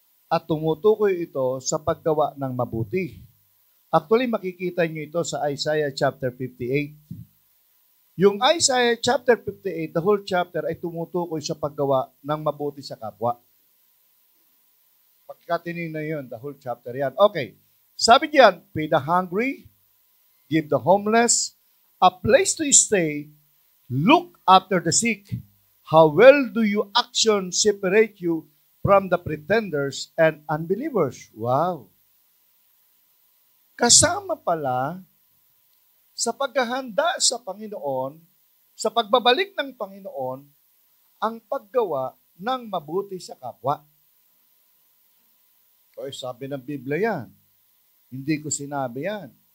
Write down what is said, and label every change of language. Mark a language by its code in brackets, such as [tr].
[tl] At tumutukoy ito sa paggawa ng mabuti. Actually, makikita niyo ito sa Isaiah chapter 58. Yung Isaiah chapter 58, [en] the whole chapter [tl] ay tumutukoy sa paggawa ng mabuti sa kapwa. Pagkatinin na yun, [en] the whole chapter [tl] yan. Okay. Sabi diyan, [en] feed the hungry, give the homeless a place to stay, look after the sick. How well do your action separate you from the pretenders and unbelievers? Wow. [tl] Kasama pala sa paghahanda sa Panginoon, sa pagbabalik ng Panginoon, ang paggawa ng mabuti sa kapwa. O sabi ng Biblia yan. Hindi ko sinabi yan.